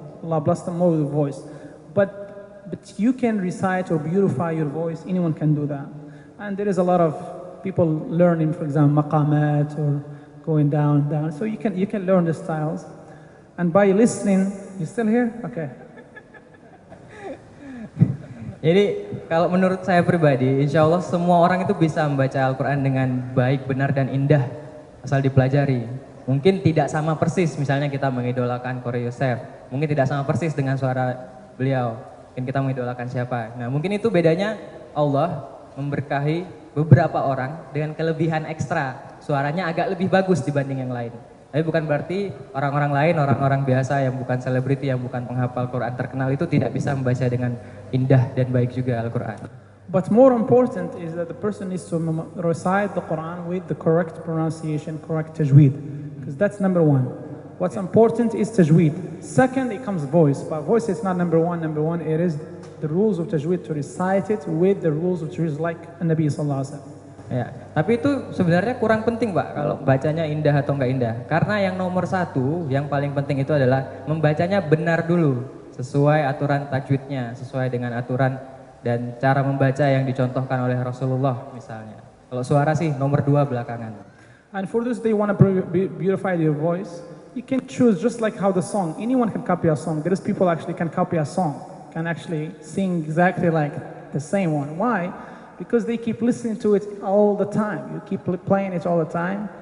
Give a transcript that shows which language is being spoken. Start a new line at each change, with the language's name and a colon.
English: Allah blessed them more with voice. But you can recite or beautify your voice. Anyone can do that. And there is a lot of people learning, for example, maqamat or going down. So you can learn the styles. And by listening, you still here? Okay.
Indonesian: Jadi kalau menurut saya pribadi, insya Allah semua orang itu bisa membaca Al-Quran dengan baik, benar, dan indah asal dipelajari. Mungkin tidak sama persis, misalnya kita mengidolakan Qori Yosef, mungkin tidak sama persis dengan suara beliau, mungkin kita mengidolakan siapa. Nah mungkin itu bedanya Allah memberkahi beberapa orang dengan kelebihan ekstra, suaranya agak lebih bagus dibanding yang lain. Tapi bukan berarti orang-orang lain, orang-orang biasa yang bukan selebriti, yang bukan penghafal Quran terkenal itu tidak bisa membaca dengan indah dan baik juga Al-Quran.
English: But more important is that the person needs to recite the Quran with the correct pronunciation, correct tajweed. Because that's number one. What's important is tajweed. Second, it comes voice. But voice is not number one. Number one, it is the rules of tajweed, to recite it with the rules of tajweed like Nabi Sallallahu Alaihi Wasallam.
Indonesian: Ya, tapi itu sebenarnya kurang penting Pak kalau bacanya indah atau enggak indah. Karena yang nomor satu, yang paling penting itu adalah membacanya benar dulu, sesuai aturan tajwidnya, sesuai dengan aturan dan cara membaca yang dicontohkan oleh Rasulullah misalnya. Kalau suara sih nomor 2 belakangan.
English: And for this, they want to beautify your voice. You can choose just like how the song. Anyone can copy a song. There is people actually can copy a song, can actually sing exactly like the same one. Why? Because they keep listening to it all the time. You keep playing it all the time.